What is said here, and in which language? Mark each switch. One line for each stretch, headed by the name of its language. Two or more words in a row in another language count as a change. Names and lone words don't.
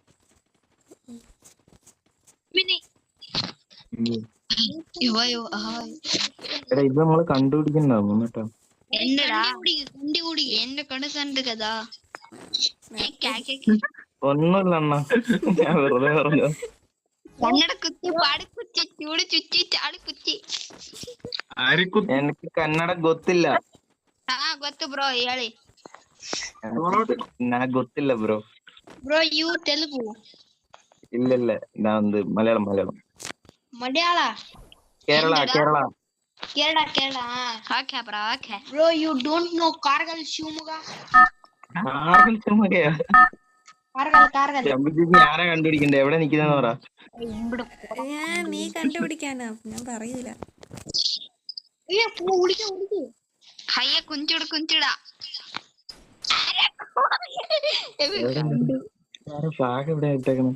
Malayalam: എടാ ഇത് നമ്മള് കണ്ടുപിടിക്കണ്ടാവും കേട്ടോ. ഒന്നുമില്ല അണ്ണ, ഞാൻ വെറുതെ പറഞ്ഞു. എനിക്ക് കന്നഡ ಗೊತ್ತಿಲ್ಲ.
Kannada: ಗೊತ್ತು ಬ್ರೋ, ಹೇಳಿ. ನಾ ಗೊತ್ತಿಲ್ಲ ಬ್ರೋ.
English: Bro you Telugu?
Kannada: ಇಲ್ಲ ನಾನೊಂದು ಮಲಯಾಳಂ. ಮಲಯಾಳ? ಕೇರಳ.
English: Okay bro, okay. Bro you don't know Kargal Shivamogga?
Malayalam: ಕಾರ್ಗಲ್ ആരാ കണ്ടുപിടിക്കണ്ടേ? എവിടെ നിൽക്കുന്നെന്ന് പറ. നീ കണ്ടുപിടിക്കാനാ, ഞാൻ പറയൂല. ഹയ്യ കുഞ്ചിട ഫ്ലാഗ് എവിടെ ഇട്ടേക്കണം?